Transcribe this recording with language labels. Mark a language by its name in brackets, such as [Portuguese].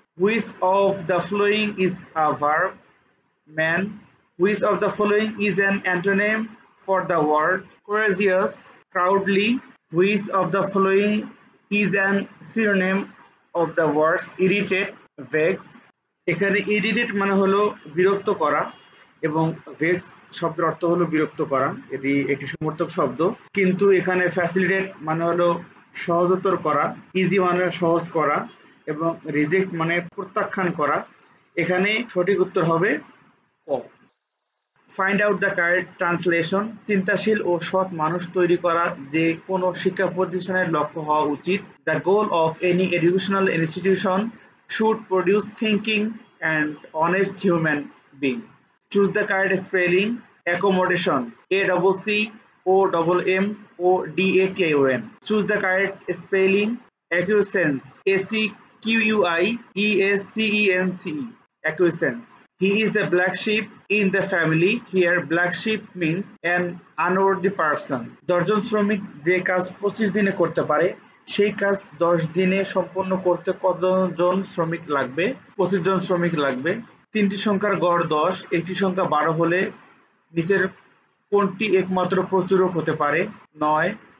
[English] Which of the following is a verb? Man. Which of the following is an antonym for the word courageous? Proudly. Which of the following is an synonym of the words irritate? Vex. [Bangla] এখানে irritate মানে হলো বিরক্ত করা এবং vex শব্দের অর্থ হলো বিরক্ত করা। এটি একটি সমর্থক শব্দ, কিন্তু এখানে facilitate মানে হলো সহজতর করা, easy মানে সহজ করা এবং reject মানে প্রত্যাখ্যান করা। এখানে সঠিক উত্তর হবে ক। Find out the correct translation. চিন্তাশীল ও সৎ মানুষ তৈরি করা যে কোনো শিক্ষা প্রতিষ্ঠানের লক্ষ্য হওয়া উচিত। [English] The goal of any educational institution should produce thinking and honest human being. Choose the correct spelling. Accommodation, A double C O double M O D A K O N. Choose the correct spelling. Acquiescence, A C Q U I E S C E N C E. Acquiescence. He is the black sheep in the family. Here, black sheep means an unworthy person. [Bangla] 10 জন শ্রমিক যে কাজ 25 দিনে করতে পারে, সেই কাজ 10 দিনে সম্পন্ন করতে কতজন শ্রমিক লাগবে? 25 জন শ্রমিক লাগবে। তিনটি সংখ্যার গড় 10, একটি সংখ্যা 12 হলে নিচের কোনটি একমাত্র প্রচুরক হতে পারে? 9।